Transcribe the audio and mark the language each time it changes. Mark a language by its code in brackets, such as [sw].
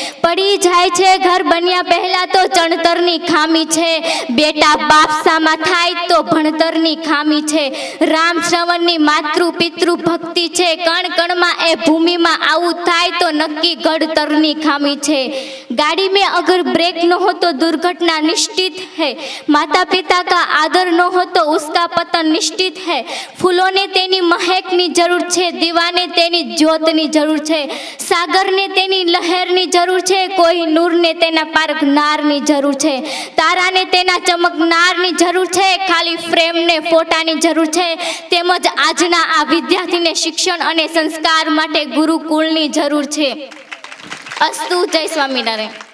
[gu] પડી જાય છે ઘર બન્યા પહેલા તો ચણતરની ખામી છે. બેટા બાપ સામા થાય તો ભણતરની ખામી છે. રામ શ્રવણની માતૃ પિતૃ ભક્તિ છે. કણ કણમાં એ ભૂમિમાં આવું થાય તો નક્કી ઘડતરની ખામી છે. [hi] गाड़ी में अगर ब्रेक न हो तो दुर्घटना निश्चित है। माता पिता का आदर न हो तो उसका पतन निश्चित है। [gu] फूलों ने तेनी महकनी જરૂર છે, દીવાને તેની જ્યોતની જરૂર છે, સાગરને તેની લહેરની જરૂર છે, કોઈ નૂરને તેના પારખનારની જરૂર છે, તારાને તેના ચમકનારની જરૂર છે, ખાલી ફ્રેમને ફોટાની જરૂર છે। તેમજ આજના આ વિદ્યાર્થીને શિક્ષણ અને સંસ્કાર માટે ગુરુકુળની જરૂર છે। અસ્તુ, જય સ્વામિનારાયણ।